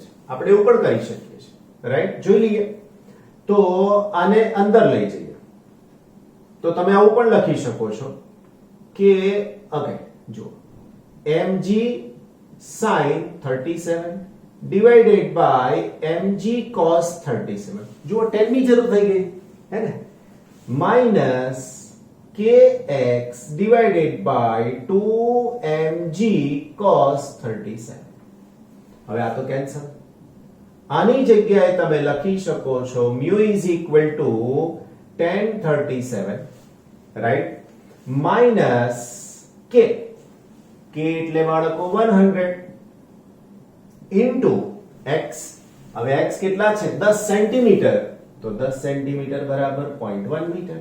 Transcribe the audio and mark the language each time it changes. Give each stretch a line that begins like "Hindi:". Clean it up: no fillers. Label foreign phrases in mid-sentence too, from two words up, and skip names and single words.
Gujarati: આપણે એવું પણ કરી શકીએ છીએ, રાઈટ? જોઈ લઈએ. તો આને અંદર લઈ જઈએ તો તમે આવું પણ લખી શકો છો કે ઓકે જો
English: mg sin 37 divided by mg cos 37.
Gujarati: જો 10 ની જરૂર થઈ ગઈ હે ને,
English: minus kx divided by 2mg cos 37.
Gujarati: હવે આ તો કેન્સલ. આની જગ્યાએ તમે લખી શકો છો
English: mu is equal to tan 37,
Gujarati: રાઈટ, માઇનસ k એટલે બાળકો 100 into x. હવે x કેટલા છે? 10 સેન્ટીમીટર. તો 10 સેન્ટીમીટર બરાબર 0.1 મીટર.